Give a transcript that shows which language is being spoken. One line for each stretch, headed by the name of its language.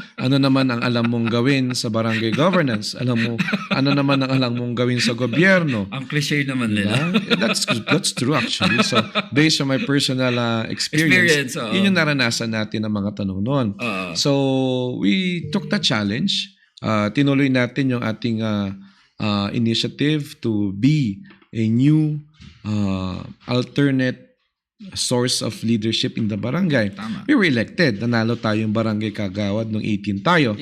Filipino: Ano naman ang alam mong gawin sa barangay governance? Ano naman ang alam mong gawin sa gobyerno? Ang cliche naman nila.
English: That's true actually. So, based on my personal experience,
Filipino: oo. yun yung naranasan natin ng mga tanong noon. Oo.
English: So, we took the challenge.
Filipino: Tinuloy natin yung ating
English: initiative to be a new alternate source of leadership in the barangay.
Filipino: Tama.
English: We were elected.
Filipino: Nanalo tayong barangay kagawad nung 18 tayo.